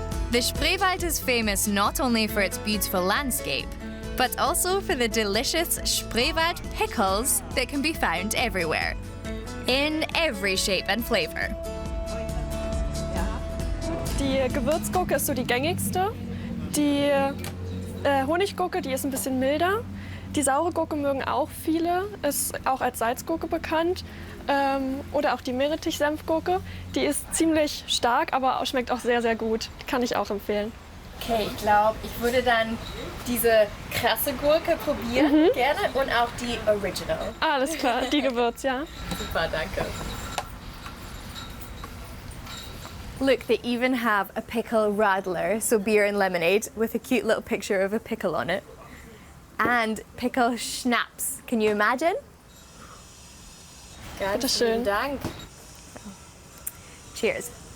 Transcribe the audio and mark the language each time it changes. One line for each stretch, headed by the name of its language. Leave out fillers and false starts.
English: The Spreewald is famous not only for its beautiful landscape, but also for the delicious Spreewald pickles that can be found everywhere. In every shape and flavor.
German: Die Gewürzgurke ist so die gängigste. Die Honiggurke, die ist ein bisschen milder. Die saure Gurke mögen auch viele, ist auch als Salzgurke bekannt. Oder auch die Meerrettich-Senfgurke. Die ist ziemlich stark, aber schmeckt auch sehr, sehr gut. Die kann ich auch empfehlen. Okay, ich glaube, ich würde dann diese krasse Gurke probieren, gerne, und auch die Original. Alles klar, die Gewürz, ja. Super, danke.
English: Look, they even have a pickle radler, so beer and lemonade, with a cute little picture of a pickle on it. And pickle schnapps. Can you imagine?
German: Bitte schön. Dank. Cheers.